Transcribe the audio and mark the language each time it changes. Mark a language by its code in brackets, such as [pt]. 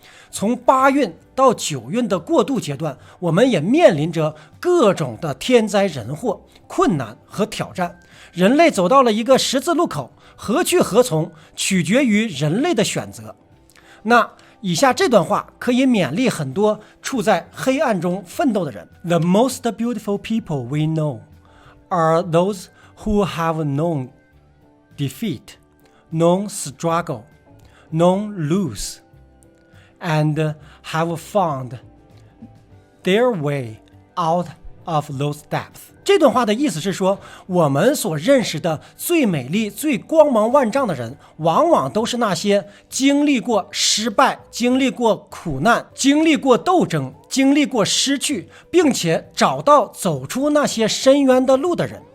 [zh] 从8运到9运的过渡阶段，我们也面临着各种的天灾人祸、困难和挑战。人类走到了一个十字路口，何去何从，取决于人类的选择。那以下这段话可以勉励很多处在黑暗中奋斗的人。 [en] The most beautiful people we know are those who have known defeat, known struggle, known lose, and have found their way out of those depths. [zh] 这段话的意思是说，我们所认识的最美丽、最光芒万丈的人，往往都是那些经历过失败、经历过苦难、经历过斗争、经历过失去，并且找到走出那些深渊的路的人。